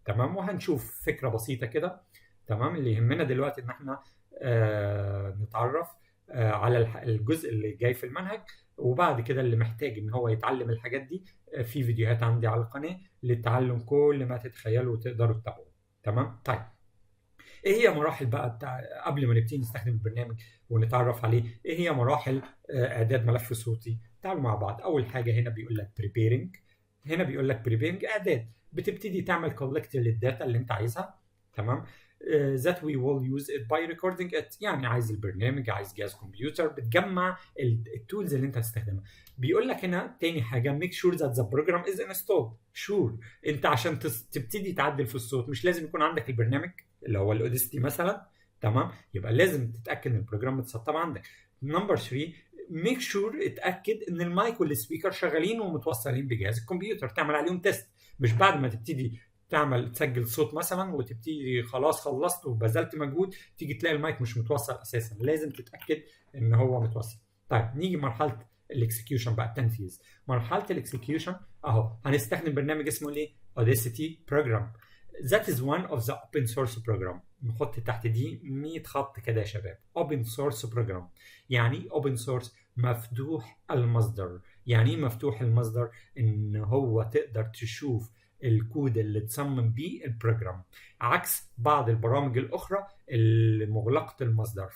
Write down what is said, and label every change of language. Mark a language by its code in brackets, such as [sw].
[ar] تمام، وهنشوف فكرة بسيطة كده. تمام، اللي يهمنا دلوقتي ان احنا نتعرف على الجزء اللي جاي في المنهج، وبعد كده اللي محتاج ان هو يتعلم الحاجات دي في فيديوهات عندي على القناة للتعلم كل ما تتخيلوا وتقدروا تتابعوا. تمام. طيب ايه هي مراحل بقى قبل ما نبتدي نستخدم البرنامج ونتعرف عليه؟ ايه هي مراحل اعداد ملف صوتي؟ تعالوا مع بعض. اول حاجه هنا بيقول لك preparing. هنا بيقول لك preparing اعداد، بتبتدي تعمل collect للداتا اللي انت عايزها. [en] تمام، that we will use it by recording it. [ar] يعني عايز البرنامج، عايز جهاز كمبيوتر، بتجمع التولز اللي انت هتستخدمها. بيقول لك هنا تاني حاجه [en] make sure that the program is installed. [ar] sure، انت عشان تبتدي تعدل في الصوت مش لازم يكون عندك البرنامج اللي هو الاوديسيتي مثلا. تمام، يبقى لازم تتاكد ان البروجرام متسطب عندك. نمبر 3 ميك شور، اتاكد ان المايك والسبيكر شغالين ومتوصلين بجهاز الكمبيوتر، تعمل عليهم تيست. مش بعد ما تبتدي تسجل صوت مثلا وتبتدي خلاص خلصت وبذلت مجهود تيجي تلاقي المايك مش متوصل اساسا، لازم تتاكد ان هو متوصل. طيب نيجي مرحله الاكسكيوشن بقى، التنفيذ. مرحله الاكسكيوشن اهو هنستخدم برنامج اسمه ايه؟ اوديسيتي بروجرام. [en] That is one of the open source program. [ar] نحط تحت دي 100 خط كده يا شباب. open source program يعني open source، مفتوح المصدر. يعني ايه مفتوح المصدر؟ ان هو تقدر تشوف الكود اللي تصمم بيه البروجرام، عكس بعض البرامج الاخرى المغلقة المصدر.